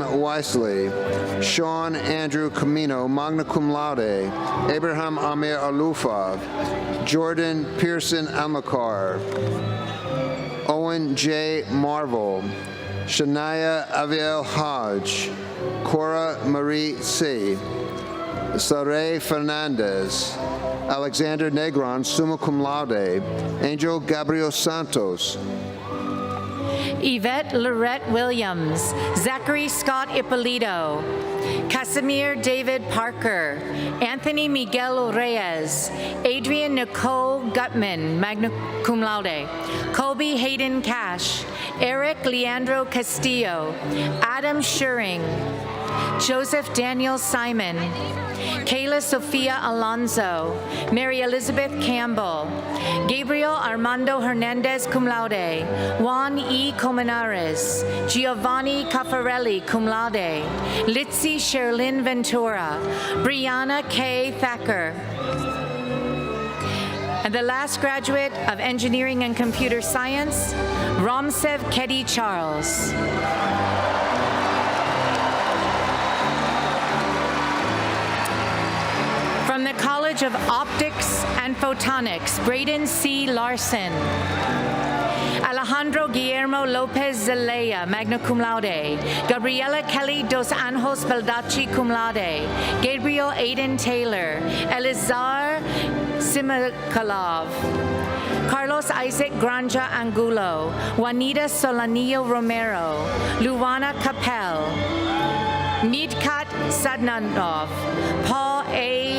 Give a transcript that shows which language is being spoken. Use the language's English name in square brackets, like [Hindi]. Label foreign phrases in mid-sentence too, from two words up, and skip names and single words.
[English] Weisley, Sean Andrew Camino, [Latin] magna cum laude, [English] Abraham Amir Alufa, Jordan Pearson Amakar, Owen J. Marvel, Shania Aviel Hodge, Cora Marie C., Saray Fernandez, Alexander Negron, [Latin] summa cum laude, [English] Angel Gabriel Santos, Yvette Lorette Williams, Zachary Scott Ippolito, Casimir David Parker, Anthony Miguel Reyes, Adrian Nicole Gutman, [Latin] magna cum laude, [English] Colby Hayden Cash, Eric Leandro Castillo, Adam Schuring, Joseph Daniel Simon, Kayla Sofia Alonso, Mary Elizabeth Campbell, Gabriel Armando Hernandez [Latin] cum laude, [English] Juan E. Cominares, Giovanni Caffarelli [Latin] cum laude, [English] Litzy Sherlyn Ventura, Brianna K. Thacker, and the last graduate of Engineering and Computer Science, Ramsev Keddy Charles. From the College of Optics and Photonics, Braden C. Larson. Alejandro Guillermo Lopez Zelaya, [Latin] magna cum laude. [English] Gabriela Kelly dos Anjos Baldacci, [Latin] cum laude. [English] Gabriel Aiden Taylor. Elizar Simicalov. Carlos Isaac Granja Angulo. Juanita Solanillo Romero. Luana Capel. Midkat Sadnanov, Paul A.